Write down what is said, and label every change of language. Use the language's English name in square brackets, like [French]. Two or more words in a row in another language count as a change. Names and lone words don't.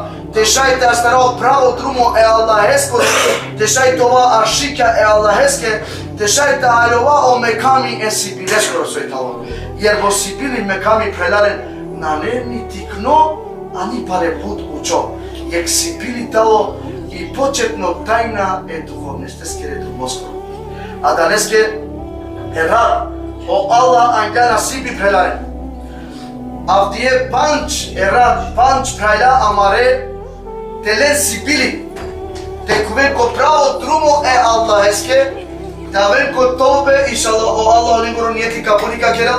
[Romany] Тешајте астаро право друмо е Аллахеско. Тешајте ова ашика е Аллахеске. Тешајте алова о меками е сибилешко сојтало. Јер во сибили меками преларен на не ни тикно, а ни паре пут учо. Јек сибили тало и почетно тајна е духовнесте скере до Москва. А данеске е рад о Аллах ангана сиби преларен. Авдие панч е рад панч прайла амаре телен сибили. Текуве ко право друмо е Аллахеске. Тавен ко тобе иншалла о Аллах негоро нијети капуника керел.